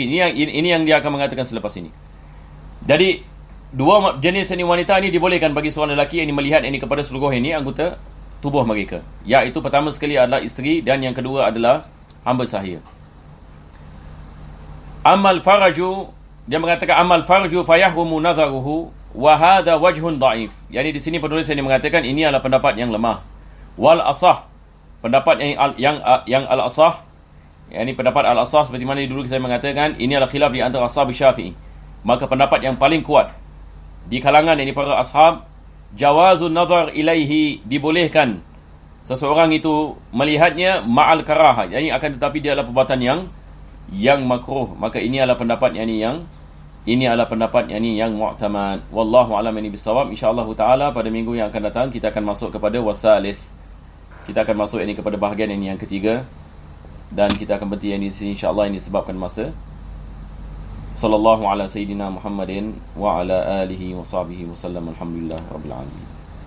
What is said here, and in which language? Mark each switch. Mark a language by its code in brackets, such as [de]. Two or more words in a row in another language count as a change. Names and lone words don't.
[ms] Ini yang dia akan mengatakan selepas ini. Jadi dua jenis ini wanita ini dibolehkan bagi seorang lelaki yang melihat ini kepada seluruh ini anggota tubuh mereka. Iaitu pertama sekali adalah isteri, dan yang kedua adalah hamba sahaya. [ar] أما الفرج, [ms] dia mengatakan [ar] أما الفرج فيحرم نظره وهذا وجه ضعيف. [ms] Yani di sini penulis ini mengatakan ini adalah pendapat yang lemah. [ar] والأصح, [ms] pendapat yang al-asah, yakni pendapat al-asah seperti mana dulu saya mengatakan, ini adalah khilaf di antara ashab Syafi'i. Maka pendapat yang paling kuat di kalangan ini para ashab, [ar] جواز النظر إليه, [ms] dibolehkan seseorang itu melihatnya [ar] مع الكراهة, [ms] yakni akan tetapi dia adalah perbuatan yang makruh. Maka ini adalah pendapat yang mu'tamad. [ar] والله أعلم بالصواب. [ms] Insyaallah taala pada minggu yang akan datang kita akan masuk kepada wasalis. Kita akan masuk ini kepada bahagian ini yang ketiga, dan kita akan berhenti di sini insyaallah, ini disebabkan masa. [ar] صلى الله على سيدنا محمد وعلى آله وصحبه وسلم. الحمد لله رب العالمين.